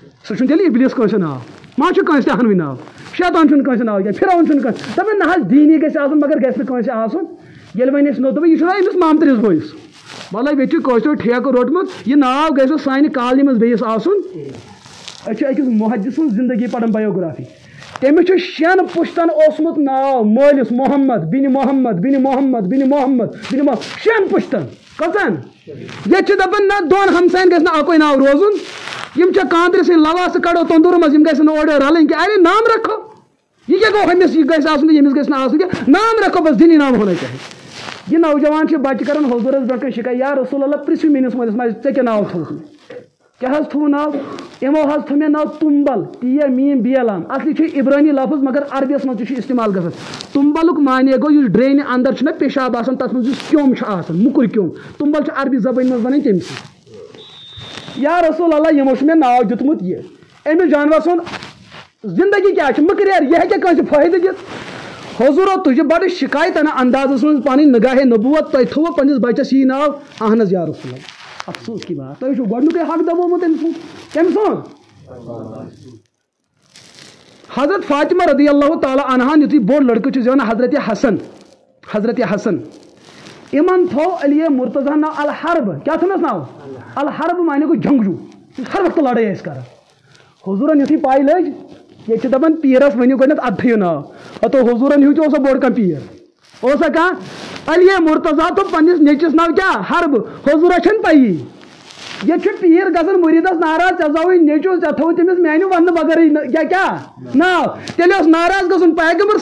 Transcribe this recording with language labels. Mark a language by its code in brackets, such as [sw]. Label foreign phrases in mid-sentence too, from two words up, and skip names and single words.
[ks] سہ تیل ابلیس کنس ناو ما کنس تہ ہنوی ناو شیطان کنس ناو کیا فرعون کنس دپان نہ دینی گژھِ آسُن مگر گژھِ نہٕ کٲنٛسہِ آسُن ییٚلہِ وۄنۍ أسۍ نو دوٚپ یہِ چھُنہ أمِس مامترِس بٲیِس وَلہٕ ییٚتہِ چھُ کٲشریو ٹھیکہٕ روٚٹمُت یہِ ناو گژھِ نہٕ سانہِ کالنی منٛز بیٚیِس آسُن أسۍ چھِ أکِس محدث سٕنٛز زندگی پران بَیوگرافی تٔمِس چھُ 6 پُشتن اوسمُت ناو مٲلِس محمد بِنِ محمد بِنِ محمد بِنِ محمد بِنِ محمد 6 پُشتن کٔژن ییٚتہِ چھِ دَپان نہ 2 ہمساین گژھِ نہٕ اَکُے ناو روزُن یِم چھِ کاندرِ سٕنٛدۍ لواسہٕ کڑو تندوٗر منٛز یِم گژھن نہٕ اورٕ یورٕ رَلٕنۍ کینٛہہ [ur] ارے نام رکھو یہ کیا [ks] گوٚو ہُمِس یہِ گژھِ آسُن تہٕ ییٚمِس گژھِ نہٕ آسُن کینٛہہ [ur] نام رکھو بس دینی نام ہونا چاہیے [ks] یہ نوجوان چھِ بچہِ کران حضوٗرس برونٛٹھ کَنۍ شِکایت [ar] یا رسول اللہ [ks] پرٛژھِو میٲنِس مٲلِس ماجہِ ژےٚ کیٛاہ ناو تھوٚوُتھ مےٚ کیٛاہ حظ تھوٚو ناو یِمو حظ تھوٚو مےٚ ناو تُمبل ٹیٖم میٖم بیلام اصلی چھُ عبرٲنی لفظ مگر عربیَس منٛز تہِ چھُ استعمال گژھان تُمبلُک معنے گوٚو یُس ڈرٛینہِ اندر چھُنہ پیشاب آسان تتھ منٛز یُس کیوٚم چھُ آسان موٚکُر کیوٚم تُمبل چھُ عربی زبٲنۍ منٛز ونان تٔمۍ سٕے [ar] یا رسول اللہ [ks] یِمو چھُ مےٚ ناو دیُتمُت یہِ أمِس جانور سُنٛد زندگی کیٛاہ چھِ مٔکریر یہِ ہیٚکیٛاہ کٲنٛسہِ فٲیدٕ دِتھ حضوٗرو تُہۍ چھِ بڑٕ شِکایتانہ اندازس منٛز پنٕنۍ نگاہے نبوت تۄہہِ تھوٚوُ پننِس بچس یی ناو اہن حظ یا رسول اللہ [ur] افسوس کی بات [ks] تۄہہِ چھُو گۄڈنیُکُے حق دبومُت أمۍ سُنٛد کٔمۍ سُنٛد حضرت فاطمہ [ar] رضی اللہ تعالیٰ [ks] عنہان یُتھُے بوٚڑ لڑکہٕ چھُ زیوان حضرت حسن یِمن تھوٚو علی مرتضیٰ ناو الحرب کیٛاہ تھوٚونس ناو الحرب معنی گوٚو جنگجوٗ یُس ہر وقتہٕ لڑٲے ٲسۍ کران حضوٗرن یُتھُے پاے لٔج ییٚتہِ چھِ دپان پیٖرس ؤنِو گۄڈنٮ۪تھ اَدٕ تھٲیِو ناو ہتو حضوٗرن ہیوٗ تہِ اوسا بوٚڑ کانٛہہ پیٖر اوسا کانٛہہ علی مرتضیٰ تھوٚو پننِس نیٚچوِس ناو کیٛاہ حرب حضوٗرس چھنہٕ پیی ییٚتہِ چھُ پیٖر گژھان مُریٖدس ناراض ژےٚ زاوُے نیٚچوٗ ژےٚ تھوٚوُتھ تٔمِس میانہِ وننہٕ بغٲرٕے کیٛاہ ناو تیٚلہِ اوس ناراض گژھُن پیغمبر